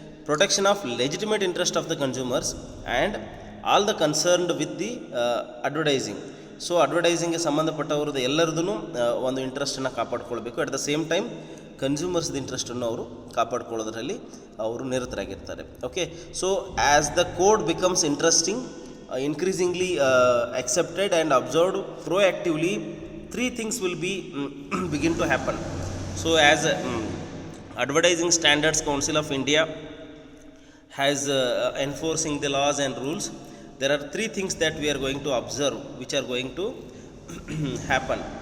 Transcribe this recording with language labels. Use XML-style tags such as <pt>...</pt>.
<en>Protection of legitimate interest of the consumers and all the concerned with the advertising.</en> <kn>So ಅಡ್ವರ್ಟೈಸಿಂಗ್ಗೆ ಸಂಬಂಧಪಟ್ಟವ್ರದ್ದು ಎಲ್ಲರದೂ ಒಂದು ಇಂಟ್ರೆಸ್ಟನ್ನು ಕಾಪಾಡ್ಕೊಳ್ಬೇಕು.</kn> <en>at the same time</en> <kn>ಕನ್ಸ್ಯೂಮರ್ಸ್ದು ಇಂಟ್ರೆಸ್ಟನ್ನು ಅವರು ಕಾಪಾಡ್ಕೊಳ್ಳೋದ್ರಲ್ಲಿ ಅವರು ನಿರತರಾಗಿರ್ತಾರೆ.</kn> <en>Okay, so as the code becomes interesting, increasingly accepted and observed proactively, three things will be begin to happen. So as Advertising Standards Council of India has enforcing the laws and rules, there are three things that we are going to observe which are going to happen.</en>